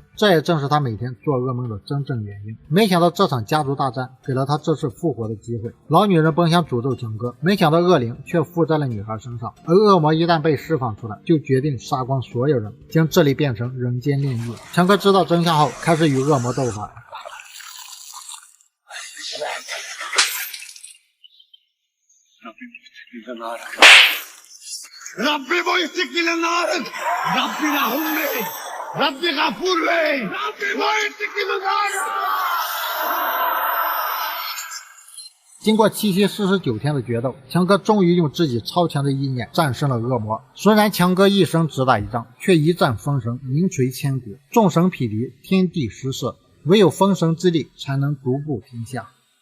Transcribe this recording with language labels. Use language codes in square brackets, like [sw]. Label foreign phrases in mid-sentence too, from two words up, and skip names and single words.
[zh] 这也正是她每天做噩梦的真正原因。没想到这场家族大战给了她这次复活的机会。老女人本想诅咒强哥，没想到恶灵却附在了女孩身上，而恶魔一旦被释放出来，就决定杀光所有人，将这里变成人间炼狱。强哥知道真相后，开始与恶魔斗法。 [ar] ربي بويتك للنار ربي لهمي ربي غفور لي ربي بويتك للنار。 [zh] 经过7期49天的决斗，强哥终于用自己超强的意念战胜了恶魔。虽然强哥一生只打一仗，却一战封神，名垂千古，众神匹敌，天地失色，唯有封神之力才能独步天下。